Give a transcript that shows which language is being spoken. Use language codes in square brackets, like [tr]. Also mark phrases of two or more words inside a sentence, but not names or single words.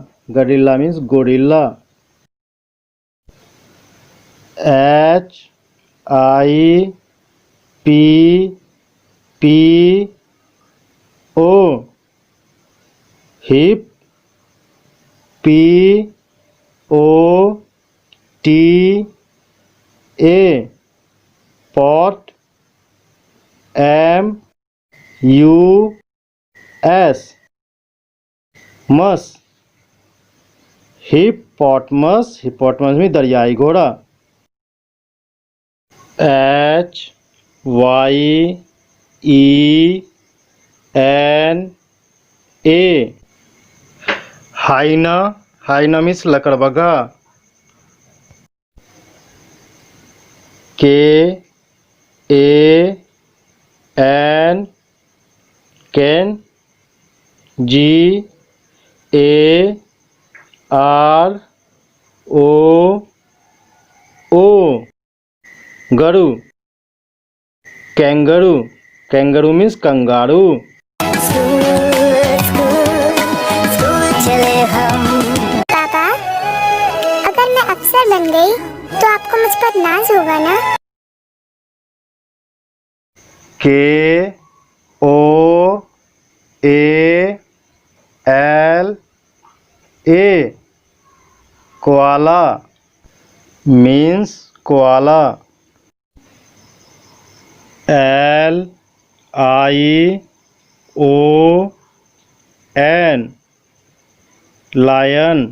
[en] Gorilla means gorilla. H I P P O hip. P O T A pot. M U S मस. हिप्पोपोटामस. [hi] हिप्पोपोटामस में दरियाई घोड़ा. [en] H Y E N A hyena. Hyena means लकड़बग्घा. K A N can. G A R O O गरु. kangaroo. Kangaroo means कंगारू. [hi] स्कूल चले हम. पापा, अगर मैं अफसर बन गई तो आपको मुझ पर नाज होगा ना? [en] K O A L A koala means koala. L I O N lion.